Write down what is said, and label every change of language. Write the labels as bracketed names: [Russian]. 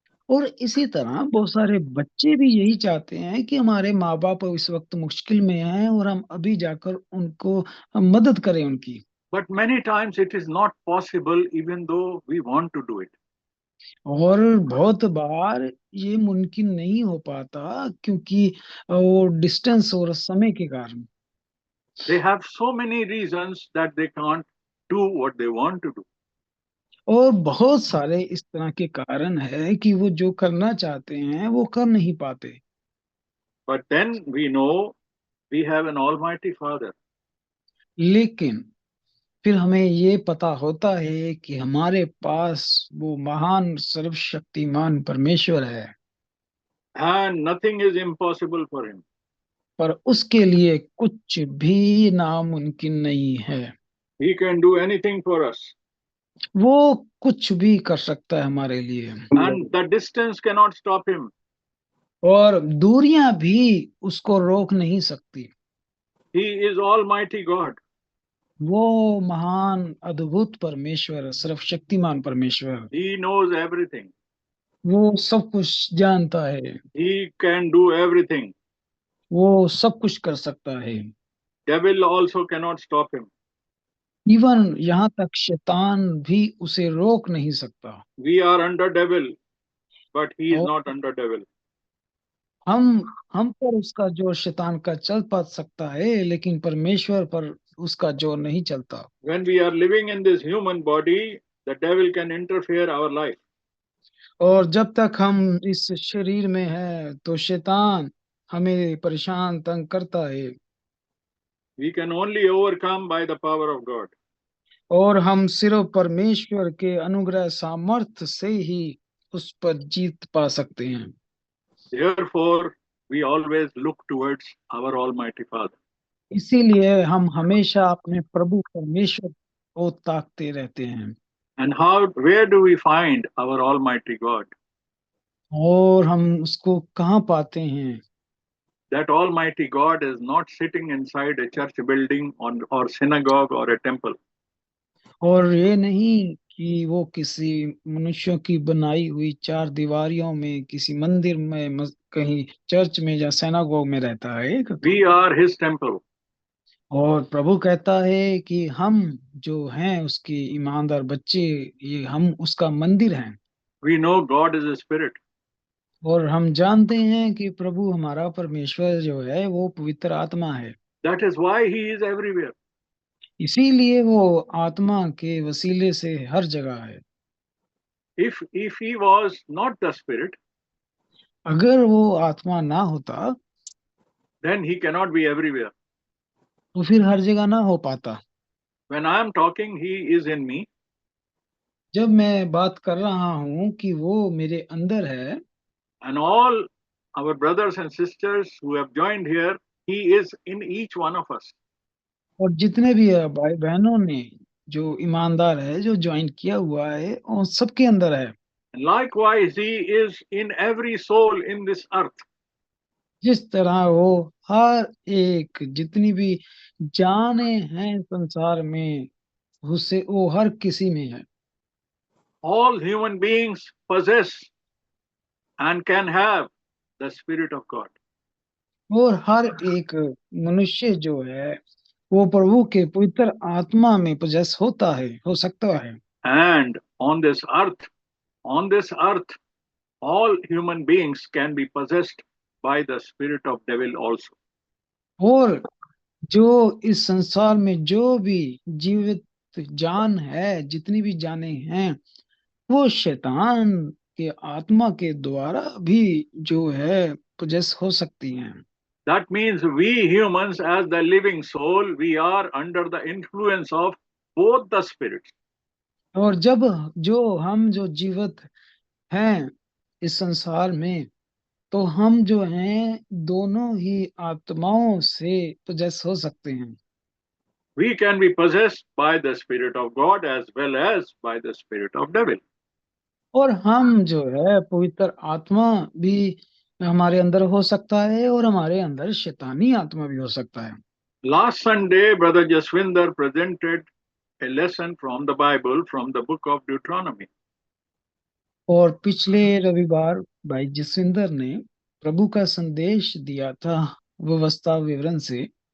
[Hindi] और इसी तरह बहुत सारे बच्चे भी यही चाहते हैं कि हमारे माँ बाप इस वक्त मुश्किल में हैं और हम अभी जाकर उनको मदद करें उनकी। [English] But many times it is not possible even though we want to do it. [Hindi] और बहुत बार ये मुमकिन नहीं हो पाता क्योंकि वो डिस्टेंस और समय के कारण। [English] They have so many reasons that they can't do what they want to do. [Hindi] और बहुत सारे इस तरह के कारण है कि वो जो करना चाहते हैं वो कर नहीं पाते। [English] But then we know we have an Almighty Father. [Hindi] लेकिन फिर हमें ये पता होता है कि हमारे पास वो महान सर्वशक्तिमान परमेश्वर है, [English] And nothing is impossible for him. [Hindi] पर उसके लिए कुछ भी नामुमकिन नहीं है। [English] He can do anything for us. [Hindi] वो कुछ भी कर सकता है हमारे लिए, [English] And the distance cannot stop him. [Hindi] और दूरियां भी उसको रोक नहीं सकती। [English] He is Almighty God. [Hindi] वो महान अद्भुत परमेश्वर, सर्वशक्तिमान परमेश्वर, [English] He knows everything. [Hindi] वो सब कुछ जानता है, [English] He can do everything. [Hindi] वो सब कुछ कर सकता है। [English] Devil also cannot stop him. [Hindi] Even यहाँ तक शैतान भी उसे रोक नहीं सकता। [English] We are under devil, but he is [Hindi] और [English] not under devil. [Hindi] हम पर उसका जोर शैतान का चल पा सकता है, लेकिन परमेश्वर पर उसका जोर नहीं चलता। [English] When we are living in this human body, the devil can interfere our life. [Hindi] और जब तक हम इस शरीर में हैं तो शैतान हमें परेशान तंग करता है, [English] We can only overcome by the power of God. [Hindi] और हम सिर्फ परमेश्वर के अनुग्रह सामर्थ्य से ही उस पर जीत पा सकते हैं। [English] Therefore, we always look towards our Almighty Father. [Hindi] इसीलिए हम हमेशा अपने प्रभु परमेश्वर को ताकते रहते हैं। [English] And where do we find our Almighty God? [Hindi] और हम उसको कहाँ पाते हैं? [English] That Almighty God is not sitting inside a church building or synagogue or a temple. [Hindi] और ये नहीं कि वो किसी मनुष्यों की बनाई हुई चार दीवारियों में, किसी मंदिर में, कहीं चर्च में या सिनागोग में रहता है। [English] We are His temple. [Hindi] और प्रभु कहता है कि हम जो हैं उसके ईमानदार बच्चे, ये हम उसका मंदिर हैं। [English] We know God is a spirit. [Hindi] और हम जानते हैं कि प्रभु हमारा परमेश्वर जो है वो पवित्र आत्मा है। [English] That is why He is everywhere. [Hindi] इसीलिए वो आत्मा के वसीले से हर जगह है। [English] If He was not the spirit, [Hindi] अगर वो आत्मा ना होता [English] then He cannot be everywhere. [Hindi] तो फिर हर जगह ना हो पाता। [English] When I am talking, He is in me. [Hindi] जब मैं बात कर रहा हूँ कि वो मेरे अंदर है, [English] And all our brothers and sisters who have joined here, He is in each one of us. [Hindi] और जितने भी भाई बहनों ने जो ईमानदार है, जो ज्वाइन किया हुआ है, और सबके अंदर है। [English] And likewise, He is in every soul in this earth. [Hindi] जिस तरह वो हर एक जितनी भी जाने हैं संसार में, उससे वो हर किसी में है। [English] All human beings possess and can have the Spirit of God. [Hindi] और हर एक मनुष्य जो है वो प्रभु के पवित्र आत्मा में पोजेस होता है, हो सकता है। [English] And on this earth, all human beings can be possessed by the spirit of devil also. [Hindi] और जो इस संसार में जो भी जीवित जान है, जितनी भी जाने हैं, वो शैतान के आत्मा के द्वारा भी जो है पोजेस हो सकती हैं। [English] That means we humans, as the living soul, we are under the influence of both the spirits. [Hindi] और जब जो जीवित हैं इस संसार में, तो हम जो हैं दोनों ही आत्माओं से पोजेस हो सकते हैं। [English] We can be possessed by the Spirit of God as well as by the spirit of devil. [Hindi] और हम जो है पवित्र आत्मा भी हमारे अंदर हो सकता है और हमारे अंदर शैतानी आत्मा भी हो सकता है। [English] Last Sunday, Brother Jaswinder presented a lesson from the Bible, from the book of Deuteronomy. [Hindi] और पिछले रविवार भाई जसविंदर ने प्रभु का संदेश दिया था व्यवस्था विवरण से।